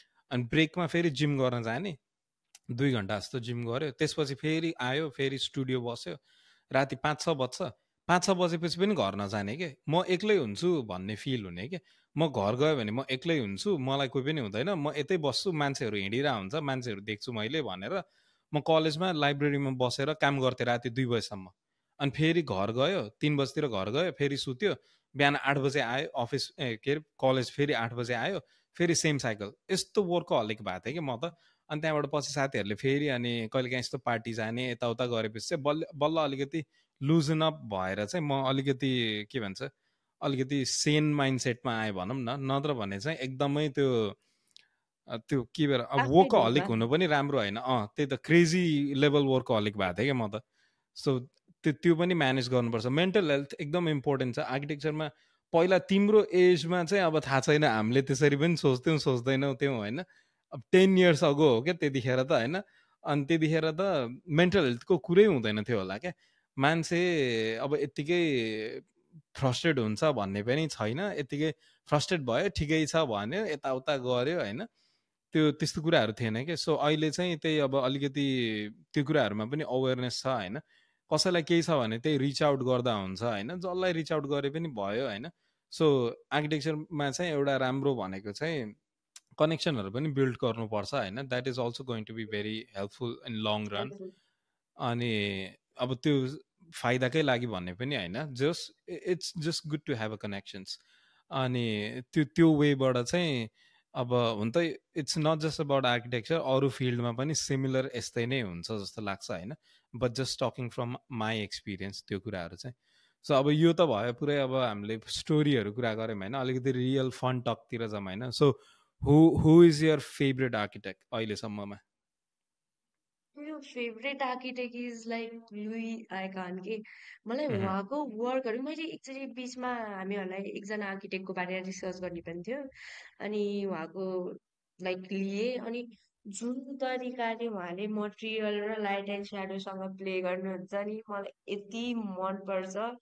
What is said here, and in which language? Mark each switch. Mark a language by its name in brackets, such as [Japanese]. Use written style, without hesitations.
[Nepali] अनि ब्रेकमा फेरि जिम गर्न जाने, 2 घन्टा जस्तो जिम गऱ्यो, त्यसपछि फेरि आयो, फेरि स्टुडियो बस्यो, राति 5-6 बज्छ। 5-6 बजेपछि पनि घर नजाने के, म एक्लै हुन्छु भन्ने फिल हुने के। म घर गयो भने म एक्लै हुन्छु, मलाई कोही पनि हुँदैन, म यतै बस्छु, मान्छेहरू हिँडिरहेको हुन्छ, मान्छेहरू देख्छु मैले भनेर म कलेजमा लाइब्रेरीमा बसेर काम गर्थेँ राति 2 बजीसम्म। अनि फेरि घर गयो, 3 बजीतिर घर गयो, फेरि सुत्यो, बिहान 8 बजे आयो अफिस, के अरे कलेज, फेरि 8 बजे आयो, फेरि सेम साइकल। यस्तो वर्कहलिक भएको थिएँ कि म त। अनि त्यहाँबाट पछि साथीहरूले फेरि अनि कहिलेकाहीँ यस्तो पार्टी जाने यताउता गरेपछि चाहिँ बल्ल अलिकति लुजन अप भएर चाहिँ म अलिकति के भन्छ, अलिकति सेन माइन्डसेटमा आएँ भनौँ न। नत्र भने चाहिँ एकदमै त्यो के भएर अब वर्कहलिक हुनु पनि राम्रो होइन। त्यही त क्रेजी लेभल वर्कहलिक भएको थियो क्या म त। सो त्यो पनि म्यानेज गर्नुपर्छ। मेन्टल हेल्थ एकदम इम्पोर्टेन्ट छ आर्किटेक्चरमा। पहिला तिम्रो एजमा चाहिँ अब थाहा छैन, हामीले त्यसरी पनि सोच्दैनौँ त्यो होइन। अब 10 इयर्स अगो हो क्या त्यतिखेर त होइन। अनि त्यतिखेर त मेन्टल हेल्थको कुरै हुँदैन थियो होला क्या। मान्छे अब यत्तिकै फ्रस्ट्रेट हुन्छ भन्ने पनि छैन, यत्तिकै फ्रस्ट्रेट भयो ठिकै छ भन्यो, यताउता गऱ्यो होइन। त्यो त्यस्तो कुराहरू थिएन क्या। सो अहिले चाहिँ त्यही अब अलिकति त्यो कुराहरूमा पनि अवेरनेस छ होइन। कसैलाई केही छ भने त्यही रिच आउट गर्दा हुन्छ होइन, जसलाई रिच आउट गरे पनि भयो होइन। सो आर्किटेक्चरमा चाहिँ एउटा राम्रो भनेको चाहिँ कनेक्सनहरू पनि बिल्ड गर्नुपर्छ होइन, [English] That is also going to be very helpful in long run. [Nepali] अनि अब त्यो फाइदाकै लागि भन्ने पनि होइन, [English] It's just good to have a connections. [Nepali] अनि त्यो वेबाट चाहिँ अब हुन त [English] it's not just about architecture, [Nepali] अरू फिल्डमा पनि सिमिलर यस्तै नै हुन्छ जस्तो लाग्छ होइन। [English] but just talking from my experience [Nepali] त्यो कुराहरू चाहिँ। सो अब यो त भयो पुरै अब हामीले स्टोरीहरू कुरा गऱ्यौँ होइन, अलिकति रियल फन टकतिर जाऊँ होइन। [English] So who is your favourite architect अहिलेसम्ममा? मेरो favourite architect is like Louis Kahn के। [Nepali] मलाई उहाँको वर्कहरू मैले एकचोटि बिचमा हामीहरूलाई एकजना आर्किटेक्टको बारेमा रिसर्च गर्ने पनि थियो, अनि उहाँको लाइक लिए, अनि जुन तरिकाले उहाँले मटेरियल र लाइट एन्ड स्याडोसँग प्ले गर्नुहुन्छ नि मलाई यति मनपर्छ।